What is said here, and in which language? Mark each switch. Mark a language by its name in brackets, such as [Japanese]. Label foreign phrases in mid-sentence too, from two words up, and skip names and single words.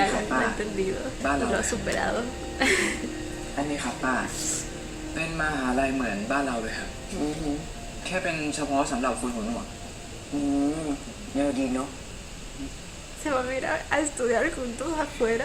[Spanish] Ay, Alan lo papá. ha entendido Vale. y lo ha superado. [Thai] อันนี้ครับป้า เป็นมหาลัยเหมือนบ้านเราเลยครับแค่เป็นเฉพาะสำหรับคนหูหนวกเนี่ยดีเนาะ [Spanish] Se van a ir a estudiar juntos afuera.